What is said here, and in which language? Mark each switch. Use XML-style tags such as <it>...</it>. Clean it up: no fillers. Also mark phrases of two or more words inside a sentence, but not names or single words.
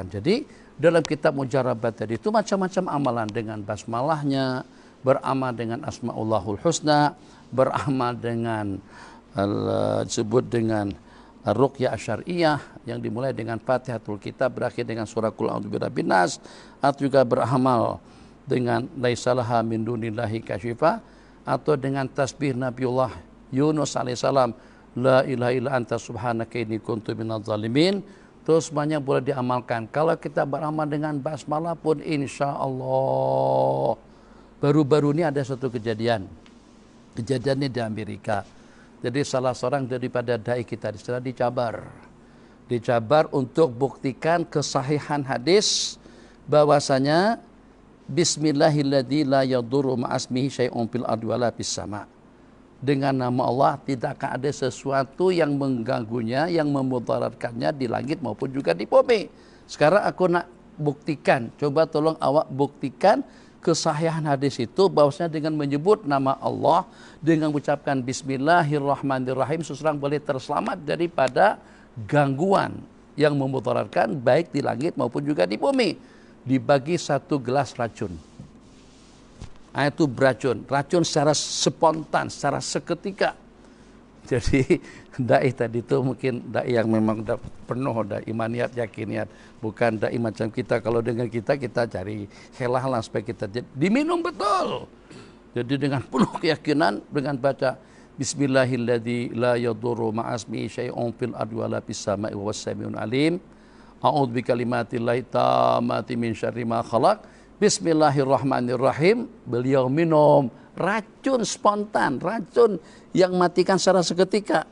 <ms>Jadi dalam kitab Mujarabat tadi itu macam-macam amalan, dengan basmalahnya, beramal dengan Asmaullahul Husna, beramal dengan disebut dengan Ruqyah Syariah yang dimulai dengan Fatihatul Kitab berakhir dengan surah Qul A'udzu Birabbin Nas, atau juga beramal dengan</ms> <ar>ليس لها من دون الله كاشفة,</ar> <ms>atau dengan tasbih Nabiullah Yunus alaihissalam,</ms> <ar>لا إله إلا أنت سبحانك إني كنت من الظالمين.</ar> <ms>Terus semuanya boleh diamalkan. Kalau kita beramal dengan basmalah pun</ms> <ar>إن شاء الله.</ar> <ms>Baru-baru ini ada satu kejadian. Kejadian ini di Amerika. Jadi salah seorang daripada dai kita di sana dicabar untuk buktikan kesahihan hadis bahwasanya</ms> <ar>بسم الله الذي لا يضر مع اسمه شيء في الأرض ولا في السماء'.</ar> <ms>Dengan nama Allah tidak akan ada sesuatu yang mengganggunya, yang memudaratkannya di langit maupun juga di bumi. Sekarang aku nak buktikan, coba tolong awak buktikan kesahihan hadis itu, bahwasanya dengan menyebut nama Allah, dengan mengucapkan Bismillahirrahmanirrahim, seseorang boleh terselamat daripada gangguan yang memudaratkan baik di langit maupun juga di bumi. Dibagi satu gelas racun. Itu racun secara spontan, secara seketika. Jadi dai tadi itu mungkin dai yang memang penuh dah imaniat, yakiniat, bukan dai macam kita. Kalau dengan kita cari helah supaya kita diminum betul. Jadi dengan penuh keyakinan, dengan baca</ms> <ar>بسم الله الذي لا يضر مع اسمه شيء في الأرض ولا في السماء وهو السميع العليم. أعوذ بكلمات الله التامات من شر ما خلق. بسم الله الرحمن الرحيم.</ar> <ms>Beliau minum racun spontan, racun yang matikan secara seketika.</ms>